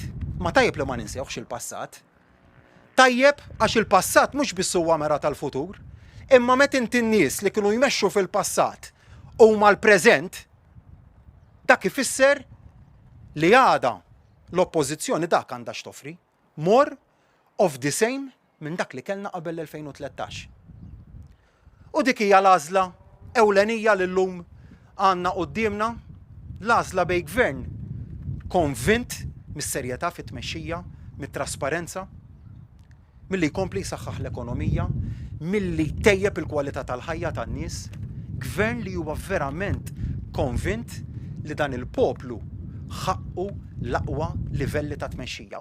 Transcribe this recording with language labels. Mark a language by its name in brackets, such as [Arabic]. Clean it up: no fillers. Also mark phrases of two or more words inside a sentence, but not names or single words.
[Maltese] Ma tajjeb li ma ninsewx il-passat. Tajjeb għax il-passat mhux biss huwa mera tal-futur, imma meta inti n-nies li kienu jmexxu fil-passat huma l-preżent, dak ifisser li għada l-oppożizzjoni dak għandha x'toffri [English] more of the same [Maltese] minn dak li kellna qabel l-2013. U dik hija l-għażla ewlenija li llum għandna qudiemna, l-għażla bejn gvern konvint mis-serjetà fit-tmexxija, mit-trasparenza, milli jkompli jsaħħaħ l-ekonomija, milli tejjeb il-kwalità tal-ħajja tan-nies, gvern li huwa verament konvint li dan il-poplu ħaqqu l-aqwa livelli ta' tmexxija.